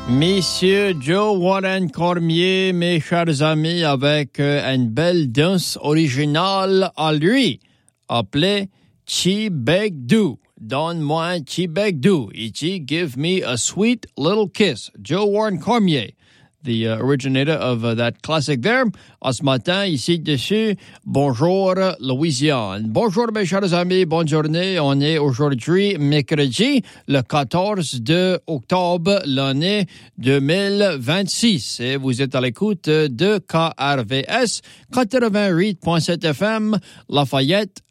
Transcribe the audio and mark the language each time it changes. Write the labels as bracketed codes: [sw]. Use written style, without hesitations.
[fr] Messieurs Joe Warren Cormier, mes chers amis, avec une belle danse originale à lui, appelée Chibeg Doo. Donne-moi un Chibeg Doo. Ici, [en] give me a sweet little kiss. Joe Warren Cormier, the originator of that classic there. [fr] À ce matin, ici dessus, bonjour Louisiane. Bonjour mes chers amis, bonne journée. On est aujourd'hui mercredi, le 14 de octobre, l'année 2026. Et vous êtes à l'écoute de KRVS 88.7 FM Lafayette.